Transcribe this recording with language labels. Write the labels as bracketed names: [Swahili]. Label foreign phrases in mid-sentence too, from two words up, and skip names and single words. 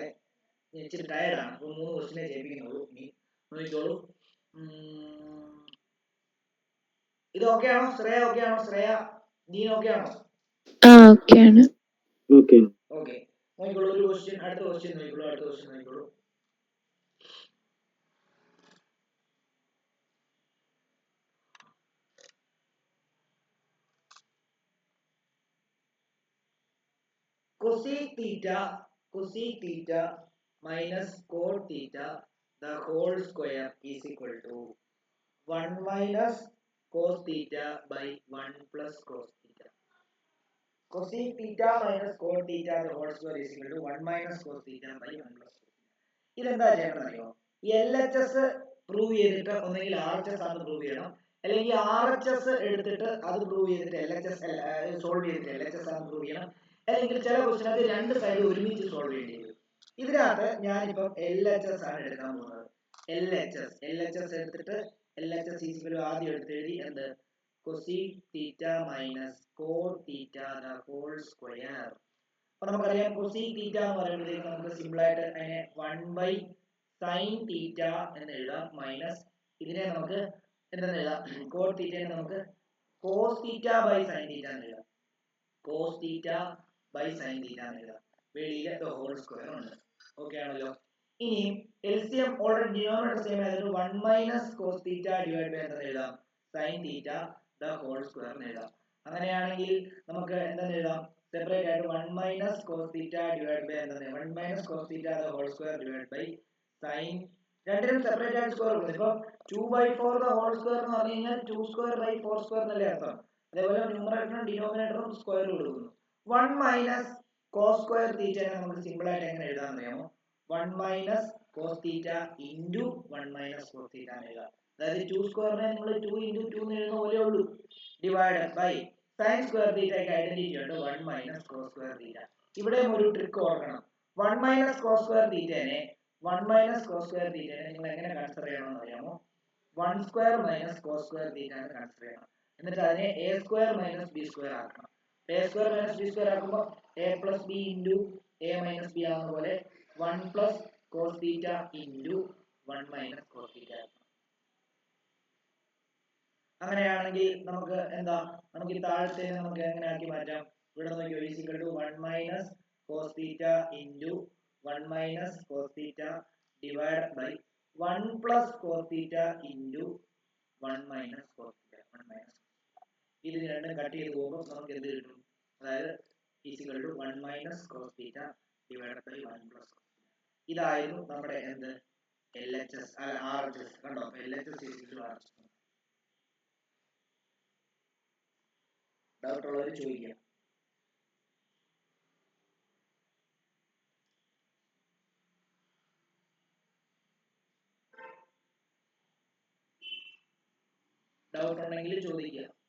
[Malayalam] ഇച്ചിരി ടയർഡാണ്. അപ്പോൾ 3 ക്വസ്റ്റ്യനെ ചെയ്യിപ്പിക്കുന്നുള്ളൂ. ഇനി നോക്കിക്കോളൂ. ഇത് ഓക്കെ ആണോ? ശ്രേയ ഓക്കെ ആണോ? ശ്രേയ ദീൻ ഓക്കെ ആണോ? ഓക്കെയാണ്. ഓക്കെ. നോക്കിക്കോളൂ ഒരു ക്വസ്റ്റ്യൻ. അടുത്ത ക്വസ്റ്റ്യൻ നോക്കിക്കോളൂ. [English] cosec theta minus cot theta the whole square is equal to 1 minus cos theta by 1 plus cos theta. Cosec theta minus cot theta the whole square is equal to 1 minus cos theta by 1 plus cos theta. [Malayalam] ഇതെന്താ ചെയ്യണമെന്നറിയോ? [English] LHS prove [Malayalam] ചെയ്തിട്ട് ഒന്നെങ്കിൽ RHS ആണ് പ്രൂവ് ചെയ്യണം, അല്ലെങ്കിൽ RHS എടുത്തിട്ട് അത് പ്രൂവ് ചെയ്തിട്ട് [English] LHS solve [Malayalam] ചെയ്തിട്ട് LHS ആണ് പ്രൂവ് ചെയ്യണം, അല്ലെങ്കിൽ ചില ക്വസ്റ്റ്യനൊക്കെ രണ്ട് സൈഡ് ഒരുമിച്ച് സോൾവ് ചെയ്യേണ്ടി വരും. ഇതിനകത്ത് ഞാനിപ്പം LHS ആണ് എടുക്കാൻ പോകുന്നത്. LHS എടുത്തിട്ട് LHS ആദ്യം എടുത്തെഴുതി എന്ത്? [English] cosec theta minus cot theta the whole square. [Malayalam] അപ്പൊ നമുക്കറിയാം [English] cosec theta [Malayalam] എന്ന് പറയുമ്പോഴത്തേക്ക് നമുക്ക് സിമ്പിൾ ആയിട്ട് അതിനെ [English] 1 by sin theta [Malayalam] എന്ന് എഴുതാം, മൈനസ് ഇതിനെ നമുക്ക് എന്തെന്ന് എഴുതാം? [English] cot theta [Malayalam] നെ നമുക്ക് [English] cos theta by sin theta [Malayalam] എന്ന് എഴുതാം. [English] cos theta by sin theta [Malayalam] എന്ന് എഴുതാം. വെളിയിലെ [English] the whole square [Malayalam] ഉണ്ട്. ഓക്കെ ആണല്ലോ? ഇനി LCM [English] already denominator same [Malayalam] ആയതുകൊണ്ട് [English] 1 minus cos theta divided by [Malayalam] എന്തെന്ന് എഴുതാം? [English] sin theta the whole square [Malayalam] എന്ന് എഴുതാം. അങ്ങനെയാണെങ്കിൽ നമുക്ക് എന്തെന്ന് എഴുതാം? [English] സെപ്പറേറ്റ് ആയിട്ട് 1 minus cos theta divided by എന്തെന്ന്? 1 minus cos theta the whole square divided by sin. [Malayalam] രണ്ടിനും സെപ്പറേറ്റ് ആയിട്ട് സ്ക്വയർ കൊടുക്കും. ഇപ്പൊ [English] 2/4 the whole square [Malayalam] എന്ന് പറഞ്ഞു കഴിഞ്ഞാൽ [English] 2 square by 4 square [Malayalam] എന്നല്ലേ അർത്ഥം. അതേപോലെ ന്യൂമറേറ്ററും ഡിനോമിനേറ്ററും സ്ക്വയർ കൊടുക്കുന്നു. [English] 1 minus cos square theta [Malayalam] നമുക്ക് സിമ്പിൾ ആയിട്ട് എങ്ങനെ എഴുതാൻ അറിയാമോ? [English] 1 minus cos theta into 1 minus cos theta [Malayalam] എന്ന് എഴുതാം. അതായത് 2 സ്ക്വയറിനെ നിങ്ങൾ [English] 2 into 2 [Malayalam] എന്ന് എഴുതുന്ന പോലെ ഉള്ളൂ. [English] divided by sin square theta [Malayalam] ക്ക് ഐഡന്റിറ്റി ഉണ്ട് [English] 1 minus cos square theta. [Malayalam] ഇവിടെയും ഒരു ട്രിക്ക് ഓർക്കണം. [English] 1 minus cos square theta [Malayalam] നെ നിങ്ങൾ എങ്ങനെ കൺസിഡർ ചെയ്യണമെന്ന് അറിയാമോ? [English] 1 square minus cos square theta എന്ന് കൺസിഡർ ചെയ്യണം. [Malayalam] എന്നിട്ട് അതിനെ [English] a square minus b square ആക്കണം. a square minus b square ആക്കുമ്പോൾ a plus b into a minus b [Malayalam] ആവുന്ന പോലെ [English] 1 plus cos theta into 1 minus cos theta ആക്കണം. [Malayalam] അങ്ങനെയാണെങ്കിൽ നമുക്ക് എന്താ, നമുക്ക് ഈ താഴത്തെ നമുക്ക് എങ്ങനെ ആക്കി മാറ്റാം? ഇവിടെ നോക്കിയോ, [English] is equal to 1 minus cos theta into 1 minus cos theta divided by 1 plus cos theta into 1 minus cos theta. 1 minus [Malayalam] ഇത് രണ്ടും കട്ട് ചെയ്ത് പോകുമ്പോൾ നമുക്ക് എന്ത് കിട്ടും? [English] അതായത് is equal to 1 minus cos theta divided by 1 plus cos theta. [Malayalam] ഇതായിരുന്നു നമ്മുടെ എന്ത് [English] LHS RHS. [Malayalam] കണ്ടോ, [English] LHS is equal to RHS. [Malayalam] ഡൗട്ട് ഉള്ളവർ ചോദിക്കാം. ഡൗട്ട് ഉണ്ടെങ്കിൽ ചോദിക്കുക.